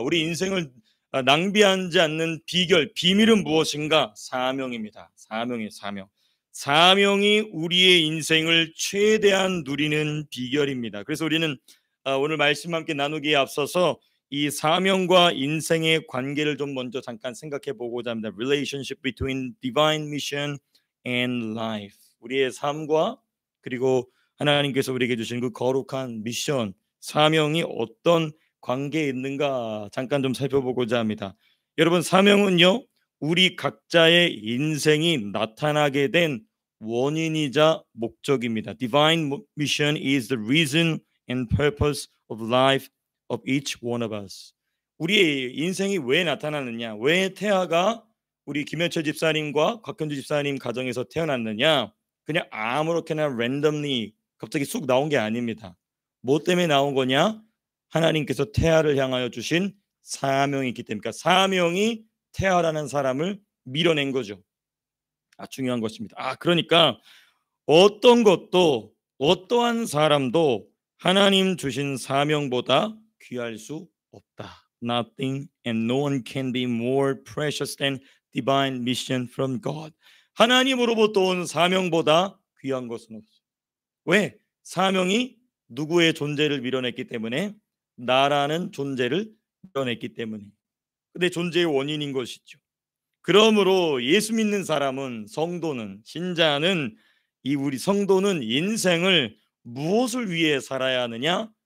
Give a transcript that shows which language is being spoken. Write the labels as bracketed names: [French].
[Korean] 우리 인생을 낭비하지 않는 비결, 비밀은 무엇인가? 사명입니다. 사명이에요, 사명. 사명이 우리의 인생을 최대한 누리는 비결입니다. 그래서 우리는 오늘 말씀 함께 나누기에 앞서서 이 사명과 인생의 관계를 좀 먼저 잠깐 생각해 보고자 합니다. [English] Relationship between divine mission and life. [Korean] 우리의 삶과 그리고 하나님께서 우리에게 주신 그 거룩한 미션, 사명이 어떤 관계에 있는가 잠깐 좀 살펴보고자 합니다. 여러분, 사명은요, 우리 각자의 인생이 나타나게 된 원인이자 목적입니다. [English] Divine mission is the reason and purpose of life of each one of us. [Korean] 우리의 인생이 왜 나타나느냐? 왜 태아가 우리 김현철 집사님과 곽현주 집사님 가정에서 태어났느냐? 그냥 아무렇게나 randomly 갑자기 쑥 나온 게 아닙니다. 뭐 때문에 나온 거냐? 하나님께서 태아를 향하여 주신 사명이 있기 때문에, 그러니까 사명이 태아라는 사람을 밀어낸 거죠. 중요한 것입니다. 그러니까 어떤 것도 어떠한 사람도 하나님 주신 사명보다 귀할 수 없다. [English] Nothing and no one can be more precious than divine mission from God. [Korean] 하나님으로부터 온 사명보다 귀한 것은 없어요. 왜? 사명이 누구의 존재를 밀어냈기 때문에, 나라는 존재를 밀어냈기 때문에. 근데 존재의 원인인 것이죠. 그러므로 예수 믿는 사람은, 성도는, 신자는, 이 우리 성도는 인생을 무엇을 위해 살아야 하느냐?